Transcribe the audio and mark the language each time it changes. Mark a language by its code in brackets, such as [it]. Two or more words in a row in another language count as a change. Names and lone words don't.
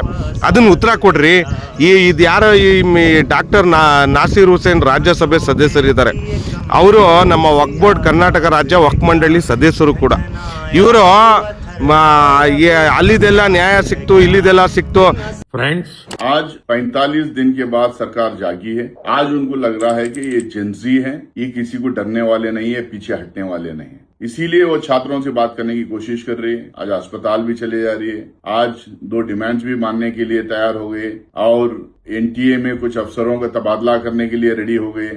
[kn] ಅದನ್ನು ಉತ್ತರ ಕೊಡ್ರಿ. ಇದು ಯಾರೋ ಈ ಡಾಕ್ಟರ್ ನಾಸೀರ್ ಹುಸೇನ್ ರಾಜ್ಯಸಭೆ ಸದಸ್ಯರಿದ್ದಾರೆ. ಅವರು ನಮ್ಮ ವಕ್ಫ್ ಬೋರ್ಡ್ ಕರ್ನಾಟಕ ರಾಜ್ಯ ವಕ್ಫ್ ಮಂಡಳಿ ಸದಸ್ಯರು ಕೂಡ. ಇವರು ಅಲ್ಲಿದೆಲ್ಲ ನ್ಯಾಯ ಸಿಕ್ತು, ಇಲ್ಲಿದೆಲ್ಲ ಸಿಕ್ತು. [hi] फ्रेंड्स, आज 45 दिन के बाद सरकार जागी है. आज उनको लग रहा है कि ये जेंजी हैं, ये किसी को डरने वाले नहीं है, पीछे हटने वाले नहीं है. इसीलिए वो छात्रों से बात करने की कोशिश कर रही है. आज अस्पताल भी चले जा रही है. आज 2 डिमांड्स भी मानने के लिए तैयार हो गए और NTA में कुछ अफसरों का तबादला करने के लिए रेडी हो गए.